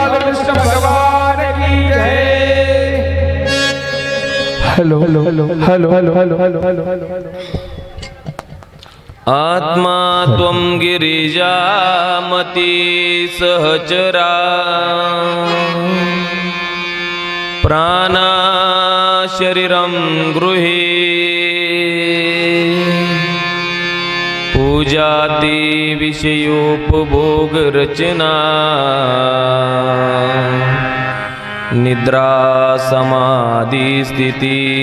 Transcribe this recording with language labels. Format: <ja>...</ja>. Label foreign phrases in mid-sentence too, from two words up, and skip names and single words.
<hi>कृष्ण भगवान की जय.</hi> <en>हॅलो हॅलो हॅलो हॅलो हॅलो हॅलो हॅलो हॅलो हॅलो.</en> <sa>आत्मा त्वं गिरिजामती सहचरा प्राणा शरीरं गृहे पूजाति विषयोपभोगरचना निद्रा समाधि स्थिति</sa>